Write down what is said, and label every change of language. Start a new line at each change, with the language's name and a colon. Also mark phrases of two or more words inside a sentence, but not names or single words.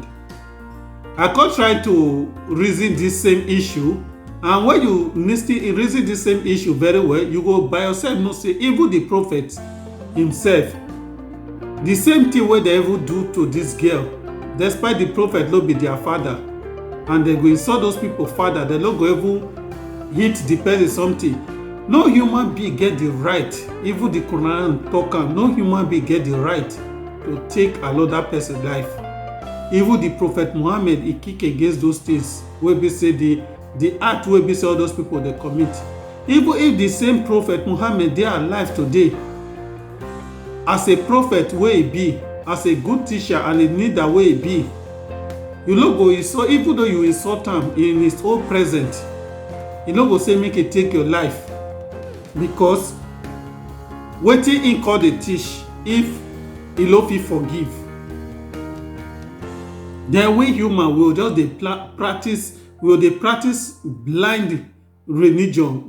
Nigerian Pidgin: I can't try to reason this same issue, and when you reason this same issue very well, you go by yourself know say even the prophet himself, the same thing wey they even do to this girl, despite the prophet no be their father, and they go insult those people father, they no go even hit the person something. No human being get the right, even the Quran talk am, no human being get the right to take another person's life. Even the prophet Muhammad, he kick against those things wey be say the act wey be say all those people dey commit. Even if the same prophet Muhammad dey alive today, as a prophet wey he be, as a good teacher and a leader wey he be, you no go insult, even though you insult am in his own present, you no go say make he take your life, because wetin he call dey teach, if he no fit forgive, then we human will just dey practice, we go dey practice blind religion.